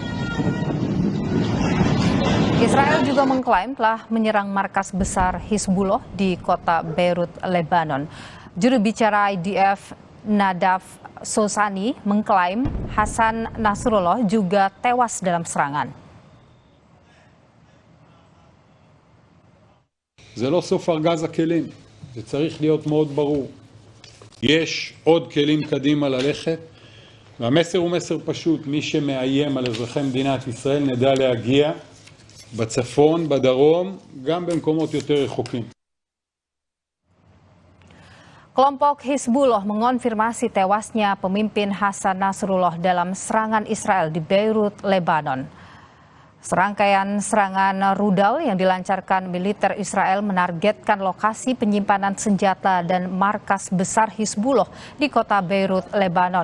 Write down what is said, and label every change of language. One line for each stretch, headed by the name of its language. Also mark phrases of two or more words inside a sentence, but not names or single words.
Indonesian: Israel juga mengklaim telah menyerang markas besar Hizbullah di kota Beirut, Lebanon. Juru bicara IDF Nadav Sosani mengklaim Hasan Nasrullah juga tewas dalam serangan.
Hebrew: זה לא סוף ארגז הכלים, זה צריך להיות מאוד ברור. יש עוד כלים קדימה ללכת, והמסר הוא מסר פשוט, מי שמאיים על אזרחי מדינת ישראל נדע להגיע בצפון, בדרום, גם במקומות יותר רחוקים.
Indonesian: Kelompok Hizbullah mengonfirmasi tewasnya pemimpin Hasan Nasrullah dalam serangan Israel di Beirut, Lebanon. Serangkaian serangan rudal yang dilancarkan militer Israel menargetkan lokasi penyimpanan senjata dan markas besar Hizbullah di kota Beirut, Lebanon.